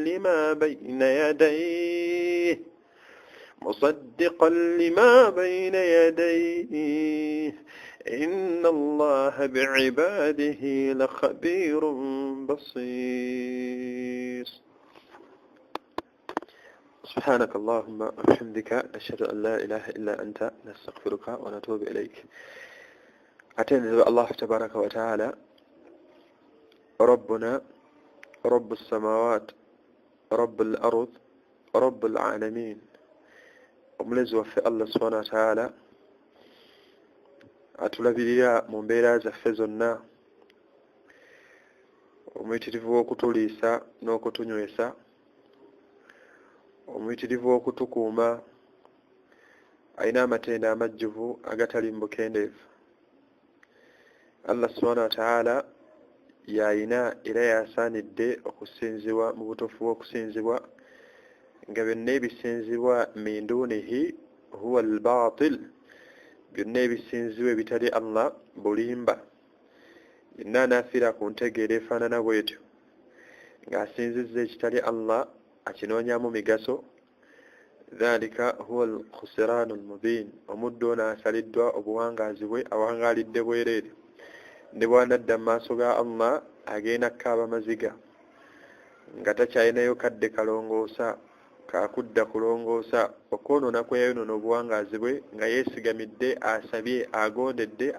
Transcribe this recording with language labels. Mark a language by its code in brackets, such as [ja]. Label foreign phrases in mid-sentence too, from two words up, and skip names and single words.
[ar] لما بين يديه إن الله بعباده لخبير بصير سبحانك اللهم وبحمدك نشهد أن لا إله إلا أنت نستغفرك ونتوب إليك أتنزل الله تبارك وتعالى ربنا رب السماوات رب الأرض رب العالمين [lg] omulezi waffe [ar] الله سبحانه وتعالى [lg] atulabirira mu mbeera zaffe zonna omuyitirivu w'okutuliisa n'okutunywesa omuyitirivu w'okutukuuma alina amatenda amajjuvu agatali mu bukendeevu [ar] الله سبحانه وتعالى [lg] yayina era yasaanidde okusinzibwa mu butuufu bw'okusinzibwa nga byonna ebisinzibwa [ar] من دونه هو [lg] al-baatil byonna ebisinzibwa ebitali Allah bulimba yenna anafiira ku ntegeera efaanana bwetyo ng'asinzizza ekitali Allah akinoonyamu migaso [ar] ذلك هو الخسران المبين [lg] omuddu ono asaliddwa obuwangaazi bwe awangaalidde bwereere ne bw'anadda mu maaso ga Allah agenda kkaaba maziga nga takyalinayo kadde kalongoosa kakudda kulongoosa okwonoona kwe yayonoona obuwangaazi bwe nga yeesigamidde asabye agondedde